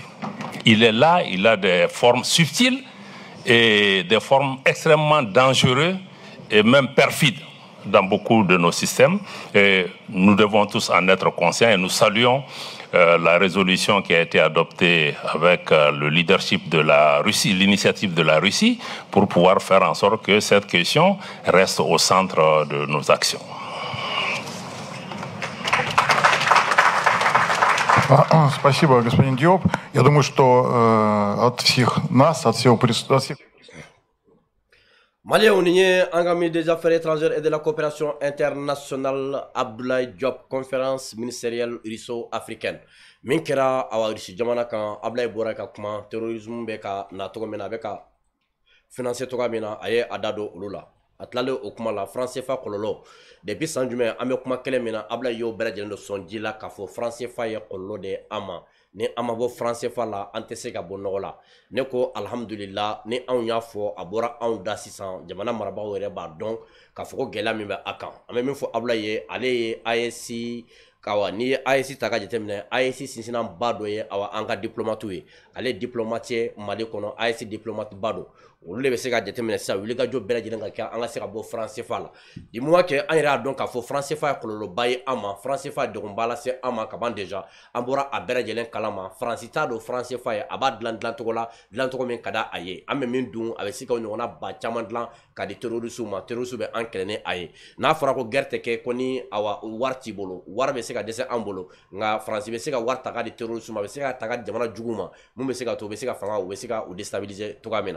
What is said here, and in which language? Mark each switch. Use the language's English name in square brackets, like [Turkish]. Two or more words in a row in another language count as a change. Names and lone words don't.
[French] Il est là, il a des formes subtiles et des formes extrêmement dangereuses et même perfides dans beaucoup de nos systèmes. Et nous devons tous en être conscients et nous saluons la résolution qui a été adoptée avec le leadership de la Russie, l'initiative de la Russie, pour pouvoir faire en sorte que cette question reste au centre de nos actions. [Russian] Спасибо, господин Диоп. Я думаю, что от всех нас, от всех [French] Maliens [Bambara] ni ye an ka [French] ministre des Affaires étrangères et de la coopération internationale Abdoulaye Diop, conférence ministérielle russo-africaine. [Bambara] Min kɛra awa Russie jamana kan, Abdoulaye bɔra ka kuma terrorisme bɛ ka na cogo min na, a bɛ ka financer cogoya min na, a ye a da don olu la. A tilalen o kuma la, franc CFA kɔlɔlɔ. Depuis san jumɛn an bɛ kuma kɛlɛ min na, Abdoulaye y'o bɛɛ lajɛlen dɔ sɔn ji la k'a fɔ franc CFA ye kɔlɔlɔ de an ma. Ni an ma bɔ franc CFA la, an tɛ se ka bɔ nɔgɔ la. Ne ko alhamdulillah, ni anw y'a fɔ, a bɔra anw da sisan, jamana marabagaw yɛrɛ b'a dɔn k'a fɔ ko gɛlɛya min bɛ a kan. An bɛ min fɔ Abdoulaye ye, ale ye AES kawa ni AES ta ka jateminɛ, AES sinsinanba dɔ ye awa an ka diplomatiw ye. Ale diplomate ye Mali kɔnɔ, AES diplomate ba don. Olu de bɛ se ka jateminɛ sisan wulikajɔ bɛɛ lajɛlen ka kɛ an ka se ka bɔ franc CFA la. [French] Du moment que [Bambara] an yɛrɛ y'a dɔn k'a fɔ franc CFA ye kɔlɔlɔba ye an ma, franc CFA ye degunba lase an ma kaban déjà, an bɔra a bɛɛ lajɛlen kalama. Faransi t'a dɔn franc CFA ye, a b'a dilan cogo la, dilan cogo min ka da a ye. An bɛ min dun, a bɛ se ka ɲɔgɔnna ba caman dilan ka di terroristes ma. Terroristes bɛ an kɛlɛ ni a ye. N'a fɔra ko guerre tɛ kɛ ko ni awa wari t'i bolo, wari bɛ se ka dɛsɛ an bolo, nka Faransi bɛ se ka wari ta ka di terroristes ma, a bɛ se ka ta ka jamana jugu ma, mun bɛ se ka to u bɛ se ka fanga, u bɛ se ka u déstabiliser cogoya min na.